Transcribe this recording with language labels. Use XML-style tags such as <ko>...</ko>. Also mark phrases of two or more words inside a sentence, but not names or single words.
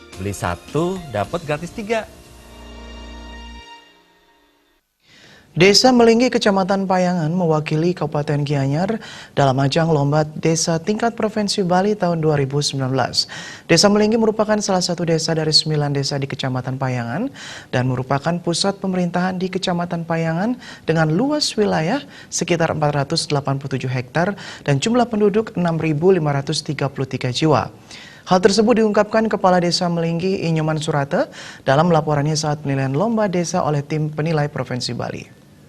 <id>beli satu dapat gratis 3. Desa Melinggi, Kecamatan Payangan mewakili Kabupaten Gianyar dalam ajang Lomba Desa Tingkat Provinsi Bali tahun 2019. Desa Melinggi merupakan salah satu desa dari 9 desa di Kecamatan Payangan dan merupakan pusat pemerintahan di Kecamatan Payangan dengan luas wilayah sekitar 487 hektar dan jumlah penduduk 6.533 jiwa. Hal tersebut diungkapkan Kepala Desa Melinggi Inyoman Surate dalam laporannya saat penilaian Lomba Desa oleh tim penilai Provinsi Bali.</id>